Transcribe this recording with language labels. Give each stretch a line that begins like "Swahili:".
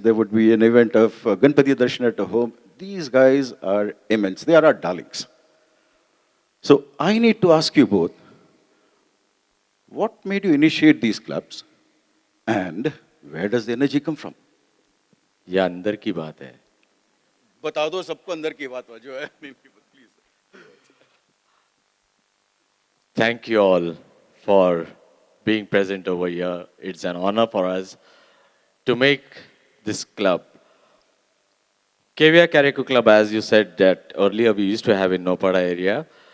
English: There would be an event of Ganpati Darshan at a home. These guys are immense. They are our darlings. So I need to ask you both, what made you initiate these clubs and where does the energy come from?
Hindi: यह अंदर की बात है. बता दो सबको अंदर की बात जो है.
English: Please. Thank you all for being present over here. It's an honor for us to make this club. KVR Karaoke Club, as you said that earlier we used to have in Nopada area.